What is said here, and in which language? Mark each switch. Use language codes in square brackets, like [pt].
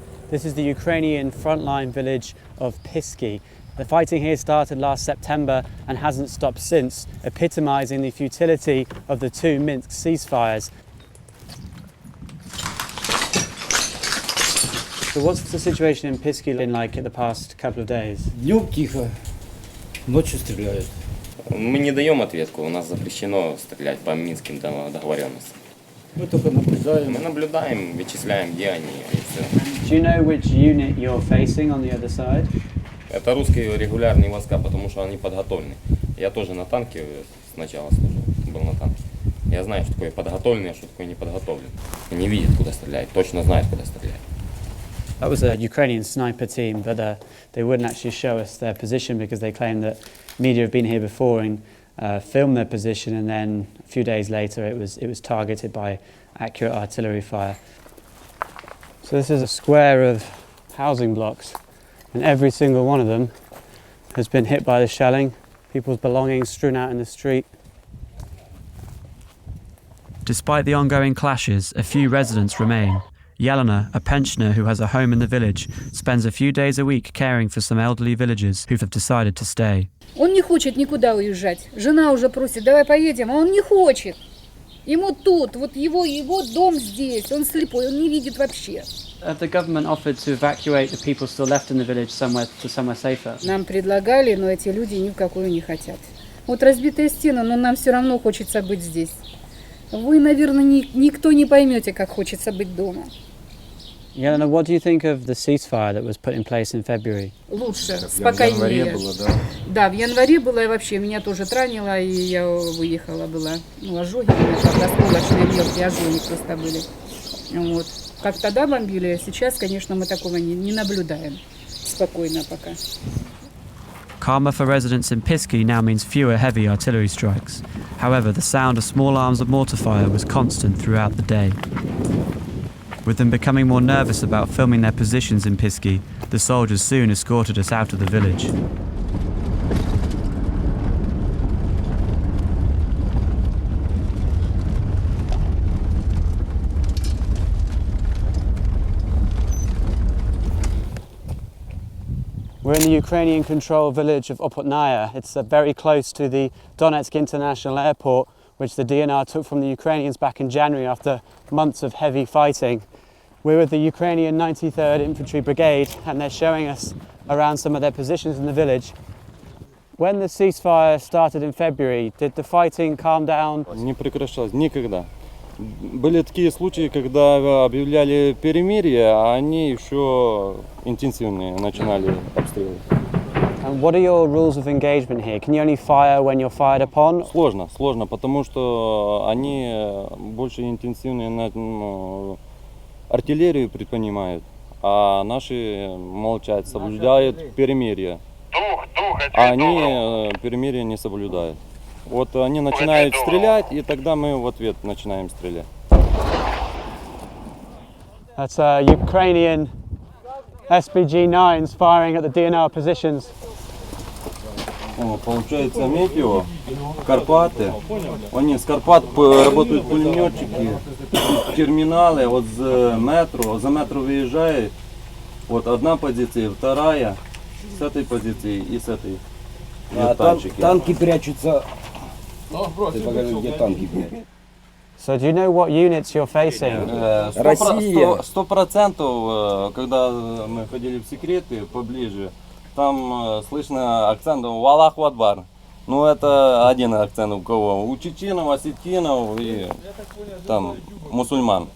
[en] This is the Ukrainian frontline village of Pisky. The fighting here started last September and hasn't stopped since, epitomising the futility of the two Minsk ceasefires. So what's the situation in Pisky been like in the past couple of days? [ru] Днем тихо, ночью стреляют. Мы не даем ответку, у нас запрещено стрелять по минским договоренностям. Мы только наблюдаем. Мы наблюдаем, вычисляем, где они, и все. [en] Do you know which unit you're facing on the other side? [ru] Это русские регулярные войска, потому что они подготовлены. Я тоже на танке сначала служил, был на танке. Я знаю, что такое подготовленный, а что такое неподготовленный. Не видят, куда стрелять, точно знают, куда стрелять. [en] That was a Ukrainian sniper team, but they wouldn't actually show us their position because they claimed that media have been here before and filmed their position, and then a few days later it was targeted by accurate artillery fire. So this is a square of housing blocks, and every single one of them has been hit by the shelling, people's belongings strewn out in the street. Despite the ongoing clashes, a few residents remain. Yelena, a pensioner who has a home in the village, spends a few days a week caring for some elderly villagers who have decided to stay. [ru] Он не хочет никуда уезжать. Жена уже просит, давай поедем, а он не хочет. Ему тут, вот его дом здесь, он слепой, он не видит вообще. [en] The government offered to evacuate the people still left in the village somewhere safer. [ru] Нам предлагали, но эти люди ни в какую не хотят. Вот разбитая стена, но нам все равно хочется быть здесь. Вы, наверное, никто не поймете, как хочется быть дома. [en] Yelena, what do you think of the ceasefire that was put in place in February? [ru] Лучше, спокойнее. В январе было, да? Да, в январе было, и вообще меня тоже ранило, и я выехала была. Ну, ожоги, правда, осколочные мелкие ожоги просто были. Вот. Как тогда бомбили, сейчас, конечно, мы такого не наблюдаем. Спокойно пока. [en] Calmer for residents in Pisky now means fewer heavy artillery strikes. However, the sound of small arms of mortar fire was constant throughout the day. With them becoming more nervous about filming their positions in Pisky, the soldiers soon escorted us out of the village. We're in the Ukrainian-controlled village of Opytne. It's very close to the Donetsk International Airport, which the DNR took from the Ukrainians back in January after months of heavy fighting. We're with the Ukrainian 93rd Infantry Brigade, and they're showing us around some of their positions in the village. When the ceasefire started in February, did the fighting calm down? [ru] Не прекращалось никогда. Были такие случаи, когда объявляли перемирие, а они еще интенсивные начинали обстрелы. [en] And what are your rules of engagement here? Can you only fire when you're fired upon? [ru] Сложно, потому что они больше интенсивные артиллерию предпринимают, а наши молчат, соблюдают перемирие. А они перемирие не соблюдают. Вот они начинают стрелять, и тогда мы в ответ начинаем стрелять. [en] That's Ukrainian SPG-9s firing at the DNR positions. [ru] Получается метео, Карпаты. Они с Карпат работают пулеметчики, терминалы, вот за метро выезжает. Вот одна позиция, вторая, с этой позиции и с этой. А танки прячутся. Ты покажи, где танки прячутся. [en] So do you know what units you're facing? [ru] Россия. 100%, когда мы ходили в секреты поближе, там слышно акцент «Валлаху Акбар». Ну, это один акцент у кого? У чеченов, осетинов и там мусульман.